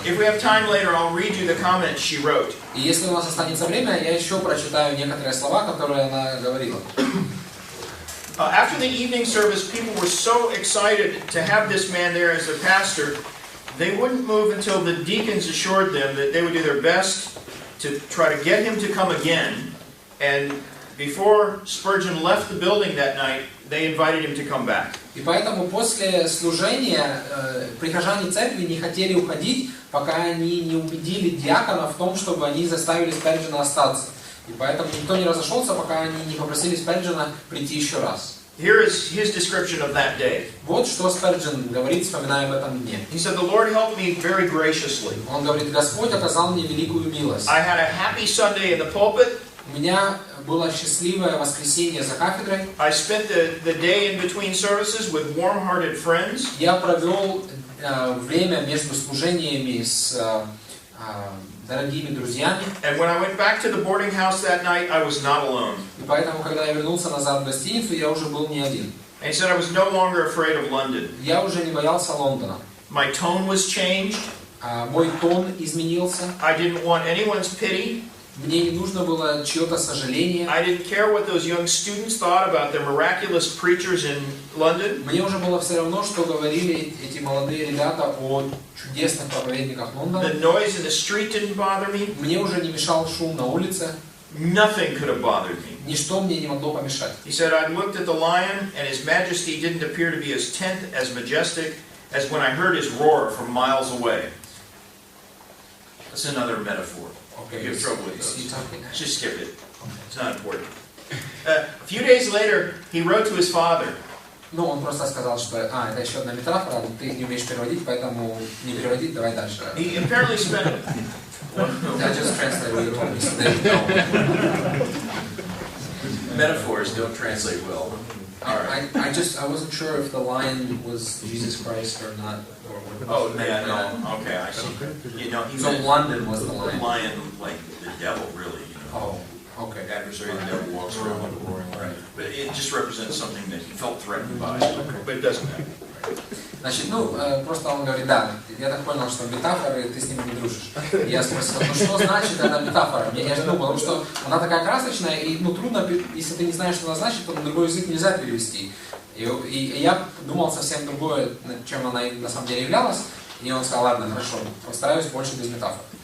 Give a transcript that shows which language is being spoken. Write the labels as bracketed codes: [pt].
[en] If we have time later, I'll read you the comments she wrote. [ru] И если у нас останется время, я еще прочитаю некоторые слова, которые она говорила. [en] After the evening service, people were so excited to have this man there as their pastor, they wouldn't move until the deacons assured them that they would do their best to try to get him to come again. And before Spurgeon left the building that night, they invited him to come back. [ru] И поэтому после служения прихожане церкви не хотели уходить, пока они не убедили диакона в том, чтобы они заставили Спurgeона остаться. И поэтому никто не разошелся, пока они не попросили Спurgeона прийти еще раз. [en] Here is his description of that day. [ru] Вот что Спurgeon говорит, вспоминая об этом дне. [en] He said, "The Lord helped me very graciously. [ru] Он говорит, Господь оказал мне великую милость. [en] I had a happy Sunday in the pulpit. [ru] У меня было счастливое воскресенье за кафедрой. [en] I spent the day in between services with warm-hearted friends. [ru] Я провел время между служениями с дорогими друзьями. [en] And when I went back to the boarding house that night, I was not alone. [ru] И поэтому, когда я вернулся назад в гостиницу, я уже был не один. [en] And he said I was no longer afraid of London. [ru] Я уже не боялся Лондона. [en] My tone was changed. [ru] Мой тон изменился. [en] I didn't want anyone's pity. [ru] Мне не нужно было чье-то сожаление. [en] I didn't care what those young students thought about the miraculous preachers in London. [ru] Мне уже было все равно, что говорили эти молодые ребята о чудесных проповедниках Лондона. [en] The noise in the street didn't bother me. [ru] Мне уже не мешал шум на улице. [en] Nothing could have bothered me. [ru] Ничто мне не могло помешать. [en] He said, I looked at the lion, and his majesty didn't appear to be as tent, as majestic, as when I heard his roar from miles away. That's another metaphor. Okay. You have trouble with those. Is he talking? Just skip it. It's not important. A few days later, he wrote to his father. [ru] Ну, он просто сказал, что это еще одна метафора, ты не умеешь переводить, поэтому не переводить, давай дальше. [en] He apparently spent... I just translated what you told me, so there you go. Metaphors don't translate well. All right. I wasn't sure if the lion was Jesus Christ or not. Oh, yeah, no. Okay, I see. You know, he So meant London was the lion. lion, like the devil, really. You know. Oh, okay. Adversary, the devil walks around like a roaring lion. Right. But it just represents something that he felt threatened by. But it doesn't matter. [ru] Значит, просто он говорит, да, я так понял, что метафоры, ты с ними не дружишь. Я спросил, что значит эта метафора? Я же думал, потому что она такая красочная, и трудно, если ты не знаешь, что она значит, то на другой язык нельзя перевести. И я думал совсем другое, чем она на самом деле являлась, и он сказал, ладно, хорошо, постараюсь больше без метафор.